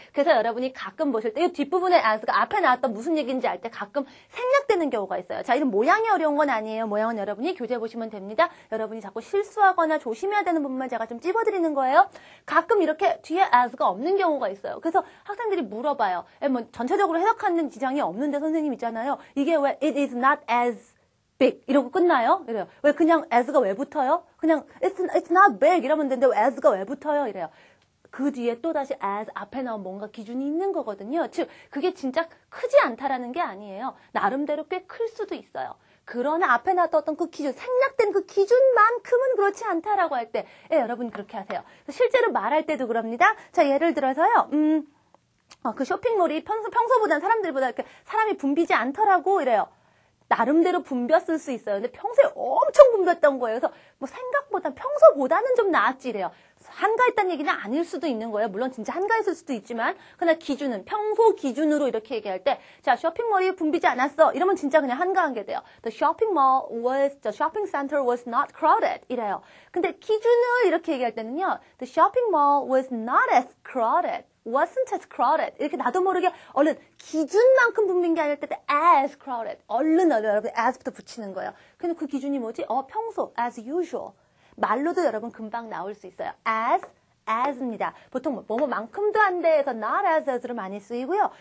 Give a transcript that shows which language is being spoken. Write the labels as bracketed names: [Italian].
[Korean] 그래서 여러분이 가끔 보실 때 이 뒷부분에 as가 앞에 나왔던 무슨 얘기인지 알 때 가끔 생략되는 경우가 있어요. 자, 이런 모양이 어려운 건 아니에요. 모양은 여러분이 교재 보시면 됩니다. 여러분이 자꾸 실수하거나 조심해야 되는 부분만 제가 좀 찝어드리는 거예요. 가끔 이렇게 뒤에 as가 없는 경우가 있어요. 그래서 학생들이 물어봐요. 뭐 전체적으로 해석하는 지장이 없는데 선생님 있잖아요. 이게 왜 [English] it is not as big [Korean] 이러고 끝나요? 이래요. 왜 그냥 as가 왜 붙어요? 그냥 [English] it's not big [Korean] 이러면 되는데 왜 as가 왜 붙어요? 이래요. 그 뒤에 또다시 as 앞에 나온 뭔가 기준이 있는 거거든요. 즉 그게 진짜 크지 않다라는 게 아니에요. 나름대로 꽤 클 수도 있어요. 그러나 앞에 나왔던 그 기준, 생략된 그 기준만큼은 그렇지 않다라고 할 때 여러분 그렇게 하세요. 실제로 말할 때도 그럽니다. 자, 예를 들어서요. 그 쇼핑몰이 평소보다는 사람들보다 이렇게 사람이 붐비지 않더라고 이래요. 나름대로 붐볐을 수 있어요. 근데 평소에 엄청 붐볐던 거예요. 그래서 뭐 생각보다 평소보다는 좀 나았지 이래요. 한가했다는 얘기는 아닐 수도 있는 거예요. 물론 진짜 한가했을 수도 있지만 그러나 기준은 평소 기준으로 이렇게 얘기할 때 자, 쇼핑몰이 붐비지 않았어. 이러면 진짜 그냥 한가한 게 돼요. [English] The shopping center was not crowded [Korean] 이래요. 근데 기준을 이렇게 얘기할 때는요. [English] The shopping mall was not as crowded. wasn't as crowded. [Korean] 이렇게 나도 모르게 얼른 기준만큼 붐빈 게 아닐 때 [English] as crowded. [Korean] 얼른 여러분 as부터 붙이는 거예요. 근데 그 기준이 뭐지? 평소 [English] as usual. [Korean] 말로도 여러분 금방 나올 수 있어요. as입니다. 보통 뭐뭐만큼도 안 돼 해서 not as로 많이 쓰이고요.